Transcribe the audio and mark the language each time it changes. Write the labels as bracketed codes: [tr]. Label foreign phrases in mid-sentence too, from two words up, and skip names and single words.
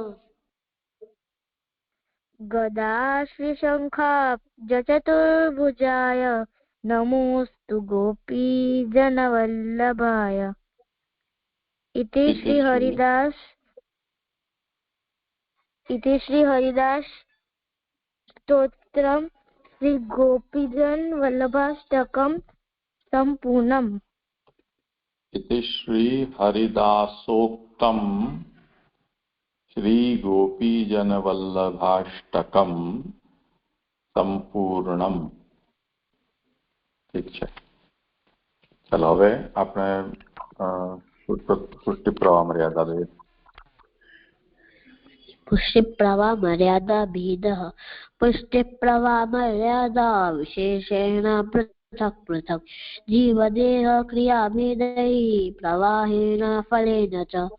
[sa] ગદાશ્રી શંખાબ્જ ચતુર્ભુજાય નમોસ્તુ ગોપીજન વલ્લભાય. ઇતિ શ્રી હરિદાસ સ્તોત્રમ શ્રી ગોપીજન વલ્લભાષ્ટકમ સંપૂર્ણમ. इति श्री हरिदासोक्तम श्री गोपीजन वल्लभाष्टकम संपूर्णम. [gu] ઠીક છે. ચાલો હવે આપણે પુષ્ટિ પ્રવાહ મર્યાદા લઈએ. [sa] પુષ્ટિ પ્રવાહ મર્યાદા ભેદઃ. પુષ્ટિ પ્રવાહ મર્યાદા વિશેષેણ પૃથક પૃથક જીવદેહ ક્રિયા ભેદૈ પ્રવાહેણ ફલેન ચ.